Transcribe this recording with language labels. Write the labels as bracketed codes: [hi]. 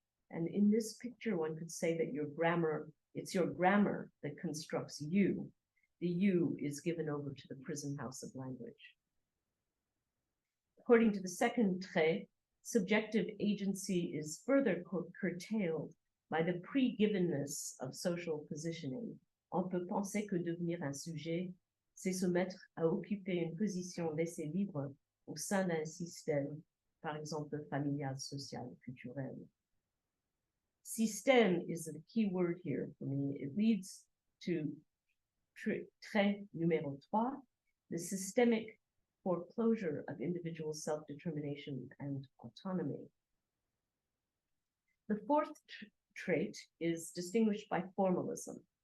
[en] And in this picture, one could say that it's your grammar that constructs you. The you is given over to the prison house of language. According to the second trait, subjective agency is further curtailed by the pre-givenness of social positioning. [fr] On peut penser que devenir un sujet, c'est se mettre à occuper une position laissée libre au sein d'un système, par exemple familial, social, culturel. [en] Système is the key word here for me. It leads to trait numéro 3, the systemic foreclosure of individual self-determination and autonomy. The 4th trait is distinguished by formalism.